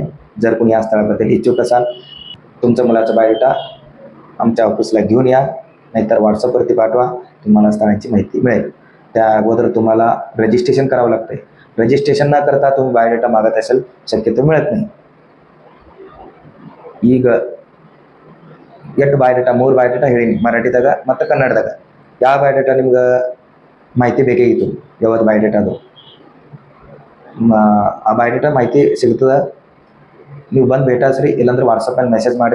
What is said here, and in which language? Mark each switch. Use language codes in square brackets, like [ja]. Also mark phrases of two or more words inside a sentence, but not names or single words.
[mr] जर कोणी या स्थळाबद्दल इच्छुक असाल, तुमच्या मुलाचा बायोडेटा आमच्या ऑफिसला घेऊन या, नाहीतर व्हॉट्सअपवरती पाठवा, तुम्हाला स्थळांची माहिती मिळेल. त्या अगोदर तुम्हाला रजिस्ट्रेशन करावं लागतं. रजिस्ट्रेशन न करता तुम्ही बायोडेटा मागत असेल शक्यतो मिळत नाही. [kn] ಈಗ ಎಷ್ಟು ಬಯೋಡೇಟಾ 3 ಬಯೋಡೇಟಾ ಹೇಳೀನಿ ಮರಾಠಿದಾಗ ಮತ್ತು ಕನ್ನಡದಾಗ. ಯಾವ ಬಯೋಡೇಟಾ ನಿಮ್ಗೆ ಮಾಹಿತಿ ಬೇಕಾಗಿತ್ತು, ಯಾವತ್ತು ಬಯೋಡೇಟಾ ಅದು ಆ ಬಯೋಡೇಟಾ ಮಾಹಿತಿ ಸಿಗ್ತದೆ. ನೀವು ಬಂದು ಭೇಟಾಸ್ರಿ, ಇಲ್ಲಾಂದ್ರೆ ವಾಟ್ಸಪ್ಪಲ್ಲಿ ಮೆಸೇಜ್ ಮಾಡಿರಿ.